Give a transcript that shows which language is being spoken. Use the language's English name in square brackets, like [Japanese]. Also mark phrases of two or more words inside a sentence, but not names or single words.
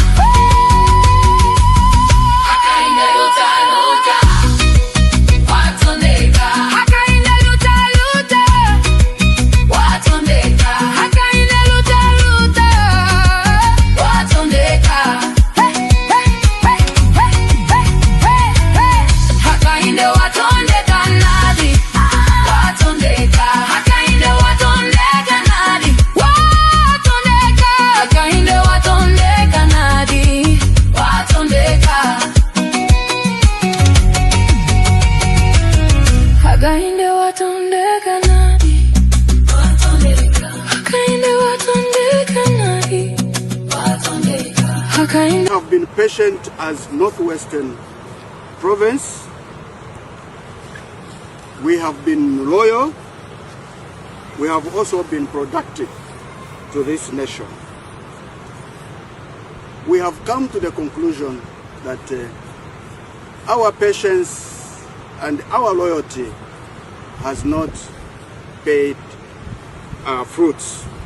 [Nyanja] Hakainde luta luta, watondeka. Hakainde luta luta, watondeka. Hakainde luta luta, watondeka. Hakainde watondeka nadi, watondeka. Hakainde watondeka nadi, watondeka. Hakainde watondeka nadi, watondeka. Hakainde watondeka nadi, watondeka. Hakainde watondeka nadi, watondeka. Hakainde. [English] Have been patient as Northwestern Province. We have been loyal. We have also been productive to this nation. We have come to the conclusion that our patience and our loyalty has not paid fruits.